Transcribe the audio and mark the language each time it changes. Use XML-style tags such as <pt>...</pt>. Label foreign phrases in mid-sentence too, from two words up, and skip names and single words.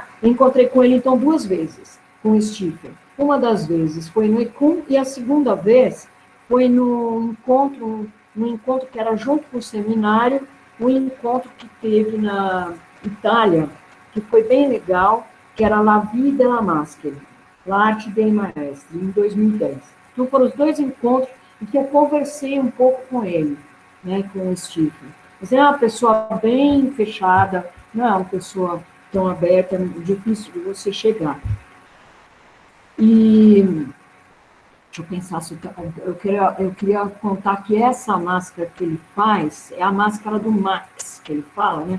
<pt>Eu encontrei com ele, então, 2 vezes, com o Stifel. Uma das vezes foi no ECUM, e a segunda vez foi no encontro um encontro que era junto com o seminário, um encontro que teve na Itália, que foi bem legal, que era La Vie de la Maschera, l'arte dei maestri, em 2010. Então, foram os dois encontros em que eu conversei um pouco com ele, né, com o Stephen. Mas é uma pessoa bem fechada, não é uma pessoa tão aberta, difícil de você chegar. E deixa eu pensar, eu queria contar que essa máscara que ele faz é a máscara do Max, que ele fala, né?</pt>